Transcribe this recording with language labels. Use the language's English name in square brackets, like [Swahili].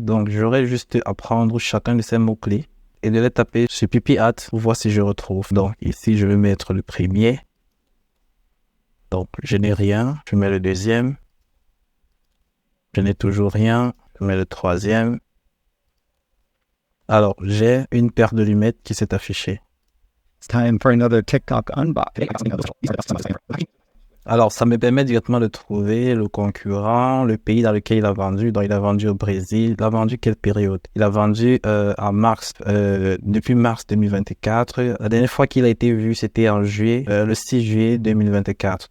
[French] Donc, j'aurais juste à prendre chacun de ces mots-clés et de les taper sur PipiHat pour voir si je retrouve. Donc, ici, je vais mettre le premier. Donc, je n'ai rien. Je mets le deuxième. Je n'ai toujours rien. Je mets le troisième. Alors, j'ai une paire de lunettes qui s'est affichée. [English] It's time for another TikTok unboxing. [French] Alors, ça me permet directement de trouver le concurrent, le pays dans lequel il a vendu. Donc, il a vendu au Brésil. Il a vendu quelle période? Il a vendu en mars, depuis mars 2024. La dernière fois qu'il a été vu, c'était en juillet, le 6 juillet 2024.